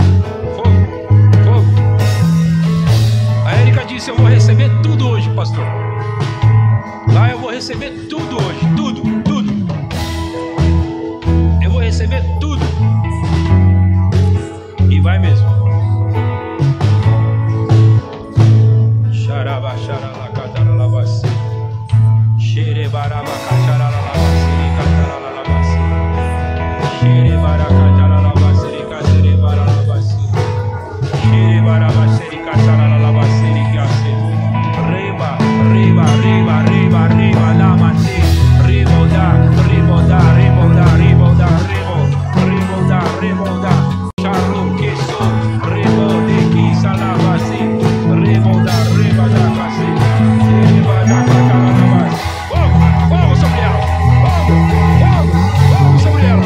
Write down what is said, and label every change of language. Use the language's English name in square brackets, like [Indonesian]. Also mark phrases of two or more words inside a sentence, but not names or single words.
[Portuguese] Fogo. Fogo. A Érica disse: eu vou receber tudo hoje, pastor. Lá eu vou receber tudo hoje. Tudo. Tudo. Eu vou receber tudo. E vai mesmo. Xaraba, xarala, cataralabasi. Xerebaraba, cataralabasi, cataralabasi. Xerebara, cataralabasi, cacerebaralabasi. Xerebaraba, xeri, cataralabasi, cacete. Reba, reba, reba, reba, reba, lamate. Riboda, riboda, riboda, riboda, riboda, riboda. Charlo, queso, rebode, quisa, lavasi. Riboda, riboda, cacete. Riboda, cataralabasi. Fogo sobre ela. Fogo sobre ela.